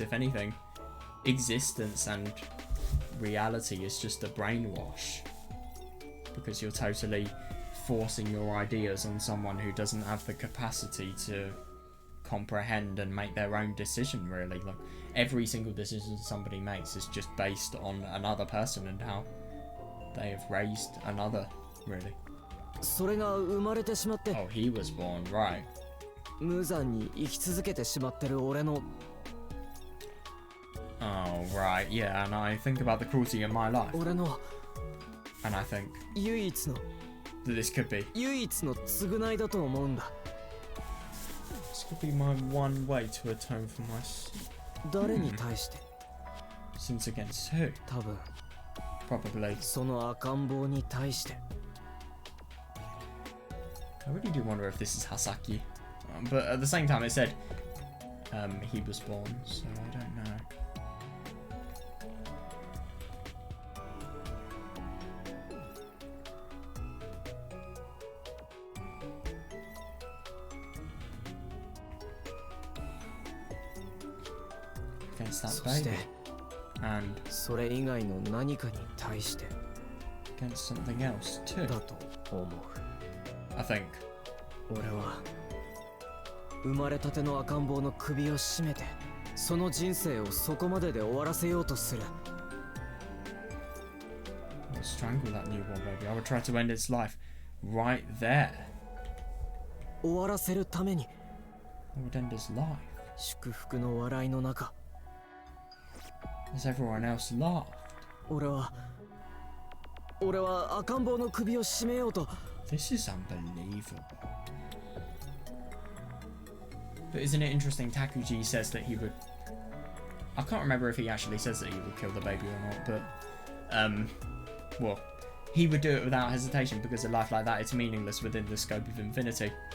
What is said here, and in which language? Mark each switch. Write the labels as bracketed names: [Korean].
[English] If anything, existence and reality is just a brainwash, because you're totally forcing your ideas on someone who doesn't have the capacity to comprehend and make their own decision, really. Like, every single decision somebody makes is just based on another person and how they have raised another, really. [Japanese] それが生まれてしまって [English] Oh, he was born, right. [Japanese] 無残に生き続けてしまってる俺の [English] Oh, right, yeah, and I think about the cruelty in my life, [Japanese] 俺の [English] and I think [Japanese] 唯一の [English] that this could be [Japanese] 唯一の償いだと思うんだ。 [English] this could be my one way to atone for my [Japanese] 誰に対して [English] sins against who? [Japanese] 多分 [English] Probably. [Japanese] その赤ん坊に対して [English] I really do wonder if this is Hasaki, but at the same time it said he was born, so I don't know. Against that [Japanese] そして [English] baby, and [Japanese] それ以外の何かに対して [English] against something else too. [Japanese] だと思う。 [English] I think. [Japanese] 俺は生まれたての赤ん坊の首を絞めてその人生をそこまでで終わらせようとする。 [English] I would strangle that newborn baby. I would try to end its life right there. [Japanese] 終わらせるために [English] I would end its life [Japanese] 祝福の笑いの中 [English] as everyone else laughed. [Japanese] 俺は赤ん坊の首を絞めようと [English] This is unbelievable. But isn't it interesting? Takuji says that he would I can't remember if he actually says that he will kill the baby or not, but well, he would do it without hesitation because a life like that is meaningless within the scope of infinity.